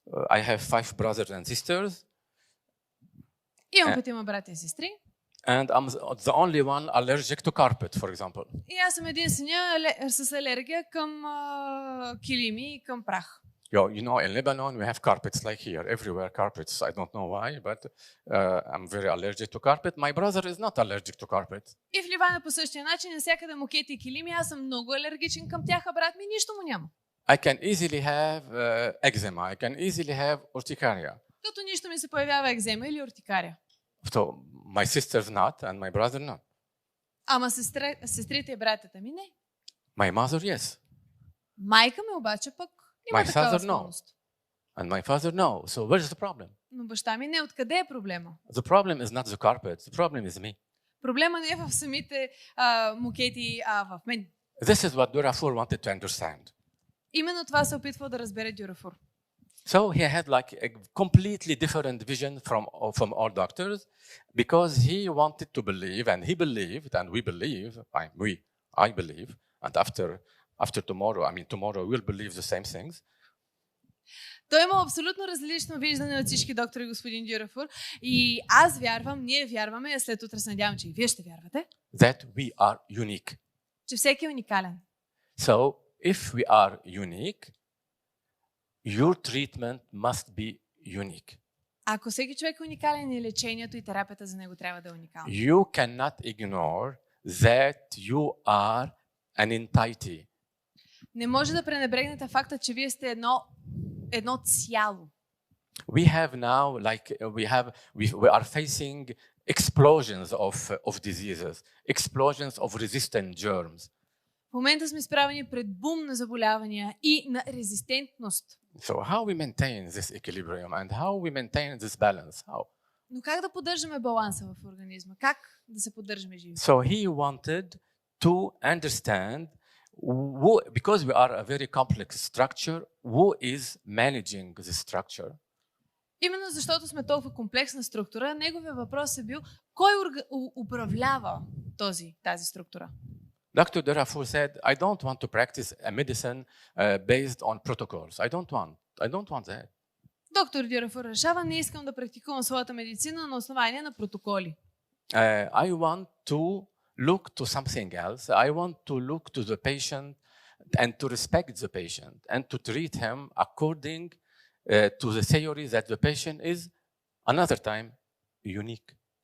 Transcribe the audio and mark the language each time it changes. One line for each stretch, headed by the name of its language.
English: I have 5 brothers and sisters.
Bulgarian: Имам петима братя и сестри.
English: And I'm the only one allergic to carpet, for example.
Bulgarian: И аз съм единствения с алергия към килими и към прах.
English: You know, in Lebanon we have carpets like here, everywhere carpets. I don't know why, but I'm very allergic to carpet. My brother is not allergic to carpet.
Bulgarian: И в Ливан е по същия начин, навсякъде мокети и килими, аз съм много алергичен към тях, а брат ми нищо му няма.
English: I can easily have eczema. I can easily have urticaria.
Bulgarian: Като нищо ми се появява екзема или уртикария.
English: So my sister's not and my brother not.
Bulgarian: Ама сестрите и братята ми не.
English: My mother, yes.
Bulgarian: Майка ми обаче пък има такава склонност.
English: And my father, no. So where's the problem?
Bulgarian: Но баща ми не. Откъде е проблема?
English: The problem is not the carpet. The problem is me.
Bulgarian: Проблема не е в самите мукети, а в мен.
English: This is what Durafour wanted to understand.
Bulgarian: Именно това се опитва да разбере Дюрафур.
English: So he had like a completely different vision from all doctors because he wanted to believe and he believed and we believe, I believe, and after tomorrow, tomorrow we'll believe the same things.
Bulgarian: Той има абсолютно различно виждане от всички доктори, господин Дюрафур. И аз вярвам, ние вярваме, а след утре се надявам, че и вие ще вярвате.
English: That we are unique.
Bulgarian: Че всеки е уникален.
English: So, if we are unique, your treatment must be unique.
Bulgarian: Ако всеки човек е уникален, и лечението и терапията за него трябва да е уникална.
English: You cannot ignore that you are an entity.
Bulgarian: Не може да пренебрегнете факта, че вие сте едно цяло.
English: We have now, we are facing explosions of diseases, explosions of resistant germs.
Bulgarian: В момента сме изправени пред бум на заболявания и на резистентност.
English: So how we maintain this equilibrium and how we maintain this balance? How?
Bulgarian: Но как да поддържаме баланса в организма? Как да се поддържаме живи?
English: So he wanted to understand because we are a very complex structure, who is managing this structure?
Bulgarian: Именно защото сме толкова комплексна структура, неговият въпрос е бил кой управлява тази структура?
English: Dr. Durafour said, I don't want to practice a medicine based on protocols. I don't want that.
Bulgarian: Доктор Дюрафур решава, не искам да практикувам своята медицина на основание на протоколи.
English: I want to look to something else. I want to look to the patient and to respect the patient and to treat him according to the theory that the patient is another time unique.